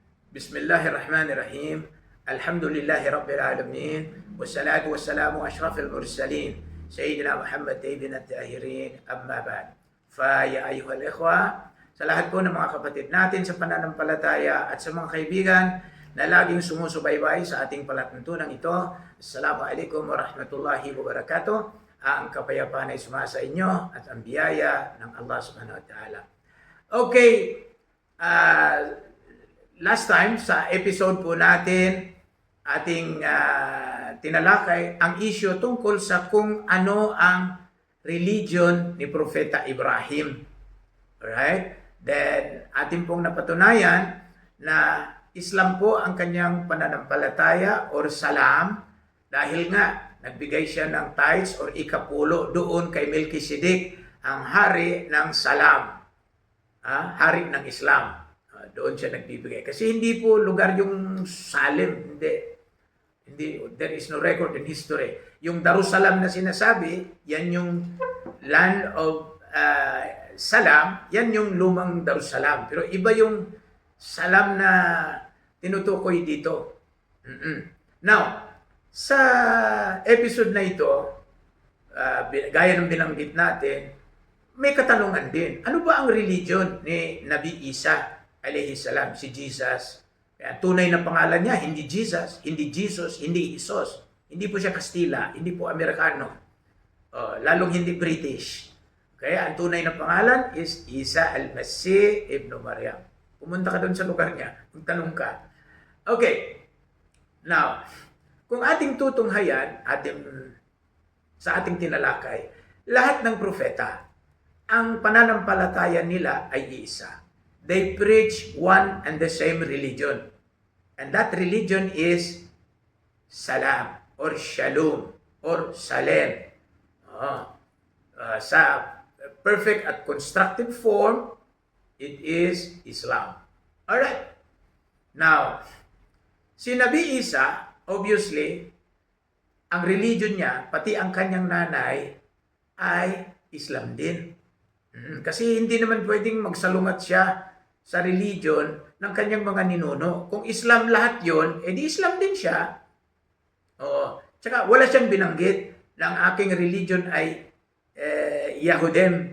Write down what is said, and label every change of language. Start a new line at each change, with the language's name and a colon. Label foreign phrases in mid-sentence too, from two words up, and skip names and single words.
Arabic: بسم الله الرحمن الرحيم. الحمد لله رب العالمين. والصلاة والسلام أشرف المرسلين. سيدنا محمد ابن الطاهرين. أما بعد. يا أيها الإخوة,
Filipino: sa lahat po ng mga kapatid natin sa pananampalataya at sa mga kaibigan na laging sumusubaybay sa ating palatuntunan ito,
Arabic: السلام عليكم ورحمة الله وبركاته.
Filipino: Ang kapayapaan ay sumasa inyo at ang biyaya ng Allah
Arabic: سبحانه وتعالى.
Filipino: Okay,
English: last time
Filipino: sa episode po natin, ating tinalakay ang issue tungkol sa kung ano ang religion ni Propeta Ibrahim. Alright? Then, ating pong napatunayan na Islam po ang kanyang pananampalataya or salam dahil nga nagbigay siya ng tithes or ikapulo doon kay Melchizedek, ang hari ng salam, hari ng Islam. Doon siya nagbibigay. Kasi hindi po lugar yung Salem, hindi,
English: there is no record in history.
Filipino: Yung Darussalam na sinasabi, yan yung
English: land of Salam,
Filipino: yan yung lumang Darussalam. Pero iba yung Salam na tinutukoy dito. Now, sa episode na ito, gaya ng binanggit natin, may katanungan din. Ano ba ang religion ni Nabi Isa
Arabic: عليه السلام,
Filipino: si Jesus? Kaya tunay na pangalan niya, hindi Jesus, hindi Jesus, hindi Isos. Hindi po siya Kastila, hindi po Amerikano. Lalong hindi British. Kaya ang tunay na pangalan is Isa al-Masih ibn Maryam. Pumunta ka doon sa lugar niya, magtanong ka. Okay. Now, kung ating tutunghayan, sa ating tinalakay, lahat ng propeta, ang pananampalataya nila ay iisa.
English: They preach one and the same religion. And that religion is Salam or Shalom or Salem. Sa perfect at constructive form, it is Islam. Alright. Now,
Filipino: si Nabi Isa, obviously, ang religion niya, pati ang kanyang nanay, ay Islam din. Kasi hindi naman pwedeng magsalungat siya sa religion ng kanyang mga ninuno. Kung Islam lahat yon, edi Islam din siya. Tsaka wala siyang binanggit na ang aking religion ay Yahudem.